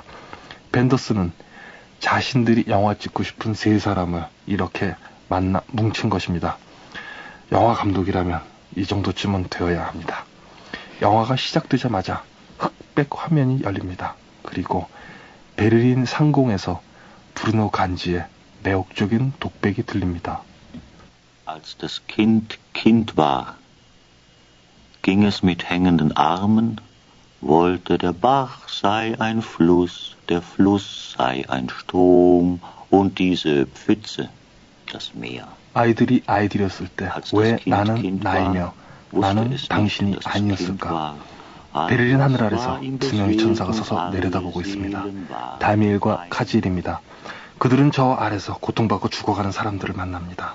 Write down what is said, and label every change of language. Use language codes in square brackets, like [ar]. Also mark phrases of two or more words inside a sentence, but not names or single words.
[ko] 벤더스는 자신들이 영화 찍고 싶은 세 사람을 이렇게 만나 뭉친 것입니다. 영화 감독이라면 이 정도쯤은 되어야 합니다. 영화가 시작되자마자 흑백 화면이 열립니다. 그리고 베를린 상공에서 브루노 간지의 매혹적인 독백이 들립니다. [de] Als das Kind Kind war, ging es mit hängenden Armen, wollte der Bach sei ein Fluss, der Fluss sei ein Strom und diese Pfütze das Meer. [ko] 아이들이 아이들이었을 때 왜 나는 나이며 나는 당신이 아니었을까? 베를린 하늘 아래서 두 명의 천사가 서서 내려다보고 있습니다. 다미엘과 카지일입니다. 그들은 저 아래서 고통받고 죽어가는 사람들을 만납니다.